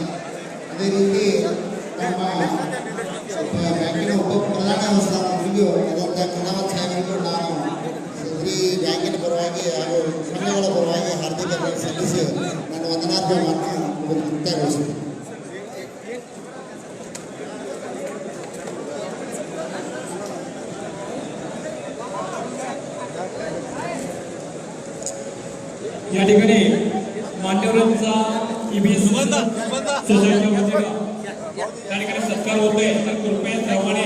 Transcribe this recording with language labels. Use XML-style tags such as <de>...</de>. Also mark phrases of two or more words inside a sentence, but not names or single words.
<kn>ಅದೇ ರೀತಿ ನಮ್ಮ ಬ್ಯಾಂಕಿನ ಉಪ ಪ್ರಧಾನ ಸ್ಥಾನದಲ್ಲಿಯೂ ಆದಂಥ ಕಣವತ್ ಸಾಹೇಬರಿಗೂ ನಾನು ಶ್ರೀ ಬ್ಯಾಂಕಿನ ಪರವಾಗಿ ಹಾಗೂ ಸಂಘಗಳ ಪರವಾಗಿ ಹಾರ್ದಿಕ ಸಲ್ಲಿಸಿ ನಾನು ವಂದನಾರ್ಪಣೆಯನ್ನು ಮುಕ್ತಾಯಗೊಳಿಸುತ್ತೇನೆ.</kn> <mr>या ठिकाणी मान्यवरांचा सोसायटी त्या ठिकाणी सत्कार होतोय तर कृपया</mr>